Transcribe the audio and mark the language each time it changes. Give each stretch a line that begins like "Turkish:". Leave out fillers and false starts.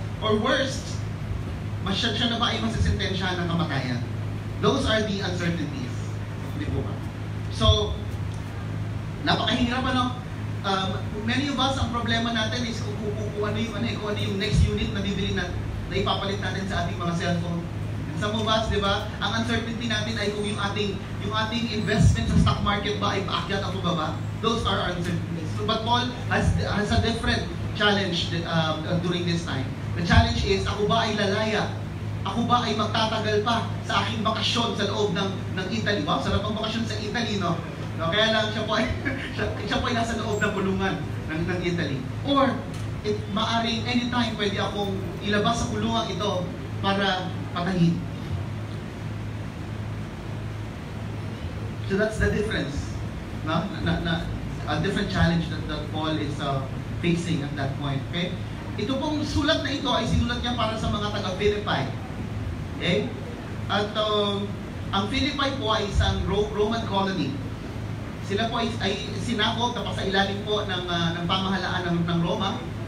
English: Or worst,
Filipino: siya na ba ay masisentensya ng kamatayan?
English: Those are the uncertainties.
Filipino: Hindi po ba? So, napakahirap ano?
English: Many of us,
Filipino: ang problema natin is kung ano yung next unit na bibili na ipapalit natin sa ating mga cellphone.
English: And some of us,
Filipino: di ba, ang uncertainty natin ay kung yung ating investment sa stock market ba ay paakyat o baba.
English: Those are our uncertainties. So, but Paul has a different challenge during this time. The challenge is,
Filipino: ako ba ay lalaya? Ako ba ay magtatagal pa sa aking bakasyon sa loob ng Italy? Wow, sarap ang bakasyon sa Italy, no? No, kaya lang siya po ay nasa loob ng kulungan ng Italy. Or maaring anytime pwede akong ilabas sa kulungan ito para patayin.
English: So that's the difference, no? A different challenge that Paul is facing at that point. Okay?
Filipino: Ito pong sulat na ito ay sinulat niya para sa mga taga-Philippi. Okay? At ang Philippi po ay isang Roman colony. Sila po ay sinakop tapos sa ilalim po ng pamahalaan ng Roma.